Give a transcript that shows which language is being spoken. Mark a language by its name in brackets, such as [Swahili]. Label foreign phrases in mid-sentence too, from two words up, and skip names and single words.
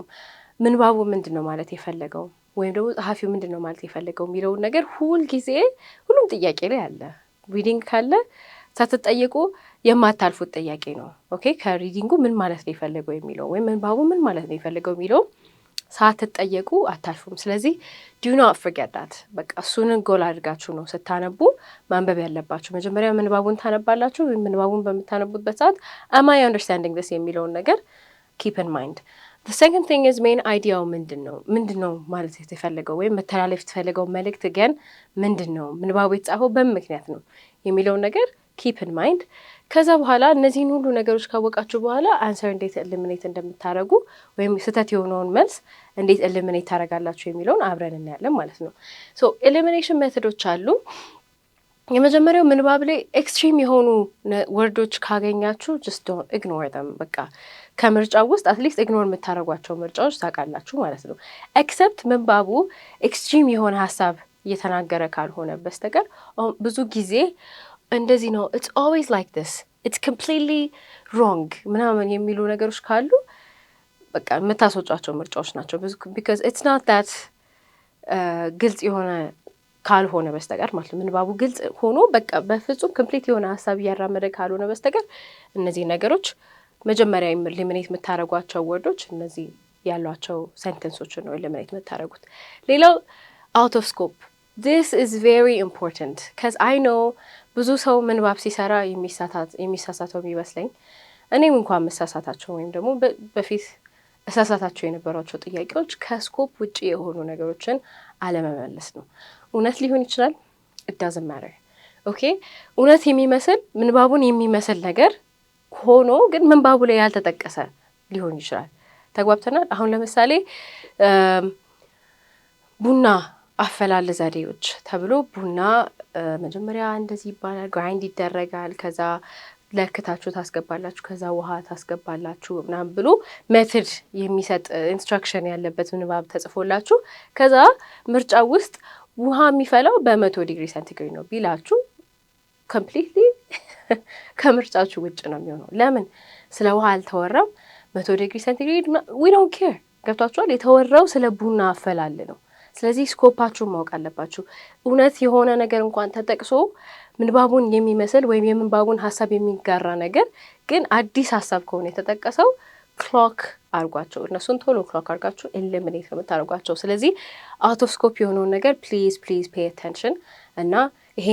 [Amharic] ምንባቡ ምንድን ነው ማለት የፈለገው ወይም ደግሞ ጸሐፊው ምንድን ነው ማለት የፈለገው የሚለውን ነገር ሁልጊዜ ሁሉም ጥያቄ ላይ አለ። ሪዲንግ ካለ ሳትጠየቁ የማታልፉት ጥያቄ ነው። ኦኬ ከሪዲንጉ ምን ማለት ነው የፈለገው የሚለው ወይም ምንባቡ ምን ማለት ነው የፈለገው የሚለው ሳትጠየቁ አታልፉም። ስለዚህ [English] do not forget that። [Amharic] በቃ እሱን ጎል አድርጋችሁ ነው ስታነቡ ማንበብ ያለባችሁ። መጀመሪያ ምንባቡን ታነባላችሁ። ምንባቡን በምታነቡበት ሰዓት [English] am I understanding this [Amharic] የሚለውን ነገር [English] keep in mind. The second thing is main [Amharic] አይዲያው ምንድን ነው ማለት የተፈለገው ወይም መተላለፍ የተፈለገው መልእክት ግን ምንድን ነው፣ ምንባቡ የተጻፈው በምን ምክንያት ነው የሚለውን ነገር [English] keep in mind። [Amharic] ከዛ በኋላ እነዚህን ሁሉ ነገሮች ካወቃችሁ በኋላ አንሰር እንዴት ኤሊሚኔት እንደምታደርጉ ወይም ስህተት የሆነውን መልስ እንዴት ኤሊሚኔት ታደርጋላችሁ የሚለውን አብረን እናያለን ማለት ነው። ኤሊሚኔሽን ሜቶዶች አሉ። የመጀመሪያው ምንባብ ላይ ኤክስትሪም የሆኑ ወርዶች ካገኛችሁ [English] just don't ignore them። [Amharic] በቃ ከምርጫው ውስጥ [English] at least ignore [Amharic] የምታደርጓቸው ምርጫዎች ታውቃላችሁ ማለት ነው። ኤክሰፕት ምንባቡ ኤክስትሪም የሆነ ሀሳብ እየተናገረ ካልሆነ በስተቀር ብዙ ጊዜ እንደዚህ ነው [English] it's always like this, it's completely wrong [Amharic] ምናምን የሚሉ ነገሮች ካሉ በቃ የምታስወጫቸው ምርጫዎች ናቸው። [English] because it's not that [Amharic] ግልጽ የሆነ ካልሆነ በስተቀር ማለት ነው። ምንባቡ ግልጽ ሆኖ በቃ በፍጹም ኮምፕሊት የሆነ ሀሳብ እያራመደ ካልሆነ በስተቀር እነዚህ ነገሮች መጀመሪያ ኤሊሚኔት የምታደርጓቸው ወርዶች እነዚህ ያሏቸው ሴንተንሶችን ነው ኤሊሚኔት የምታደርጉት። ሌላው [English] out of scope. This is very important because I know [Amharic] ብዙ ሰው ምንባብ ሲሰራ የሚሳሳተው የሚመስለኝ እኔም እንኳን መሳሳታቸው ወይም ደግሞ በፊት እሳሳታቸው የነበሯቸው ጥያቄዎች ከስኮፕ ውጪ የሆኑ ነገሮችን አለመመለስ ነው። እውነት ሊሆን ይችላል [English] it doesn't matter. [Amharic] ኦኬ እውነት የሚመስል ምንባቡን የሚመስል ነገር ሆኖ ግን ምንባቡ ላይ ያልተጠቀሰ ሊሆን ይችላል። ተግባብተናል? አሁን ለምሳሌ ቡና አፈላል ዘዴዎች ተብሎ ቡና መጀመሪያ እንደዚህ ይባላል፣ ግራይንድ ይደረጋል፣ ከዛ ለክታችሁ ታስገባላችሁ፣ ከዛ ውሃ ታስገባላችሁ ምናምን ብሎ ሜትድ የሚሰጥ ኢንስትራክሽን ያለበት ምንባብ ተጽፎላችሁ ከዛ ምርጫ ውስጥ ውሃ የሚፈላው በ100 [English] degree centigrade [Amharic] ነው ቢላችሁ ኮምፕሊትሊ ከምርጫችሁ ውጭ ነው የሚሆነው። ለምን? ስለ ውሃ አልተወራም። 100 [English] degree centigrade we don't care። [Amharic] ገብቷችኋል? የተወራው ስለ ቡና አፈላል ነው። ስለዚህ ስኮፓችሁን ማወቅ አለባችሁ። እውነት የሆነ ነገር እንኳን ተጠቅሶ ምንባቡን የሚመስል ወይም የምንባቡን ሀሳብ የሚጋራ ነገር ግን አዲስ ሀሳብ ከሆነ የተጠቀሰው ክሎክ አርጓቸው። እነሱን ቶሎ ክሎክ አርጋችሁ ኤሊሚኔት ነው የምታደርጓቸው። ስለዚህ [English] out of scope [Amharic] የሆነውን ነገር [English] please pay attention [Amharic] እና ይሄ